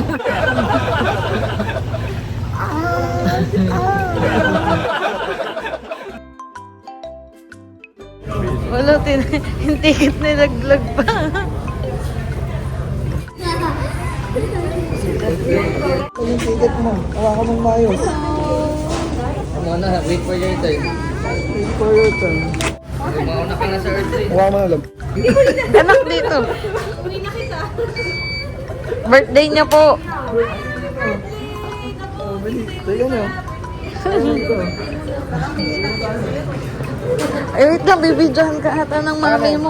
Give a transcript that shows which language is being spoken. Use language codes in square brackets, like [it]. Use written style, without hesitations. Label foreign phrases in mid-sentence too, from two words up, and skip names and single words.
[tl] Wala, yung ticket nilaglag pa. Yung ticket mo. Hawakan mong maayos. Ano na, [en] wait for your time. Wait for your turn. [tl] Mauna ka na sa earth eh. Hawakan mo na lang. Anak dito. Birthday niya po. Oh, bilis. Teka na. Ay, wait lang, bibidyohan ka ata ng mami mo.